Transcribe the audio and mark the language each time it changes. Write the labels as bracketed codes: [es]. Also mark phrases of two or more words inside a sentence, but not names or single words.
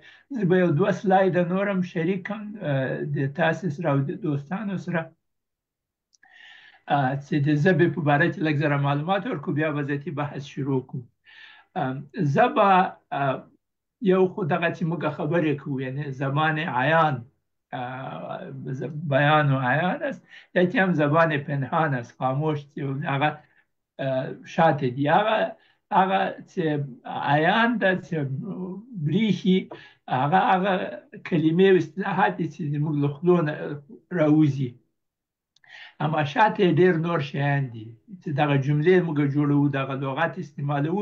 [ps] زه به یو دوه سلایده نور هم شریکم د تاسو سره او د دوستانو سره چې د ژبې په باره کې لږ زره معلومات ورکړو، بیا به ذاتي بحث شروع کړو. ژبه یو خو دغه چې موږ خبرې کوو، [fa] یعنی زبان عیان، بیان و عیان است، یکی هم زبان پنهان است، خاموش، [ps] هغه شاته دی. هغه چې عیان ده چې بریښي، هغه کلمې او اصطلاحات دي چې زموږ له خولو نه راوځي، اما شاته ډېر نور شیان دي چې دغه جملې موږ جوړوو، دغه لغات استعمالوو.